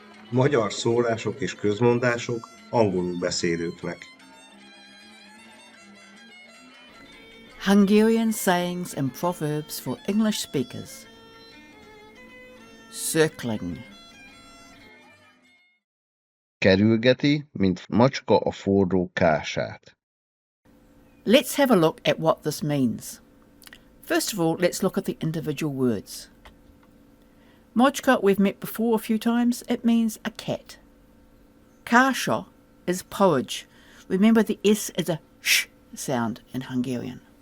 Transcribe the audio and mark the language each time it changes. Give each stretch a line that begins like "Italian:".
Hungarian: Magyar szólások és közmondások angolul beszélőknek.
English: Hungarian sayings and proverbs for English speakers. Circling.
Hungarian: Kerülgeti, mint macska a forró kását.
English: Let's have a look at what this means. First of all, let's look at the individual words. Macska we've met before a few times. It means a cat. Kását is porridge. Remember the S is a sh sound in Hungarian.